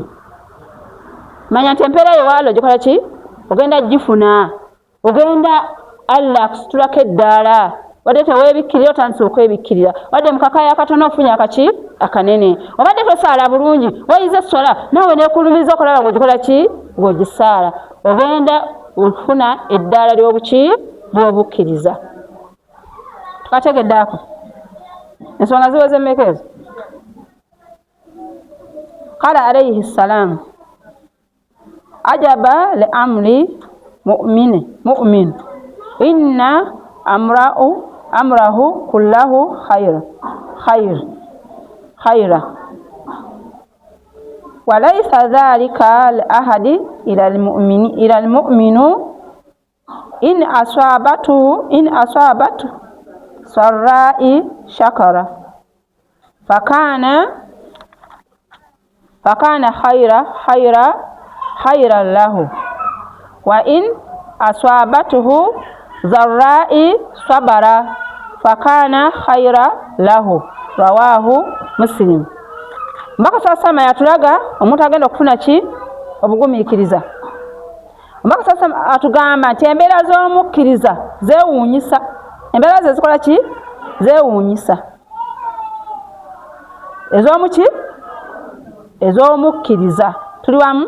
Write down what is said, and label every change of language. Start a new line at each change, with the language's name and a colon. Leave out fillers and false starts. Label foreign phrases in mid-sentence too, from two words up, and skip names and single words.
Ganda: Manya nti empeera yowaalo gikola ki ogenda gifuna ogenda Allah akusitulako eddaala wadde teweebikkirira otandise okwebikkirira wadde mukakaya akatono ofunye akaki akanene obadde tosaala bulungi wayize essola naawe neekulumiza okulaba ng'ogikola ki ng'ogisaala ogenda ofuna eddaala ly'obuki bw'obukkiriza. Tukategeddeako ensonga ziweze emmeka ezo.
Arabic: قال عليه السلام عجبا لأمر المؤمن إن أمره كله خير وليس ذلك لأحد إلا المؤمن إن أصابته سراء شكر فكان خيرا له وإن أصابته ضراء صبر فكان خيرا له رواه مسلم.
Ganda: Omubaka Saasama yatulaga omuntu agenda okufuna ki obugumiikiriza. Omubaka Saasama atugamba nti embeera z'omukkiriza zeewuunyisa. Embeera ze zikola ki? Zeewuunyisa. Ez'omuki? Ez'omukkiriza. Tuli wamu?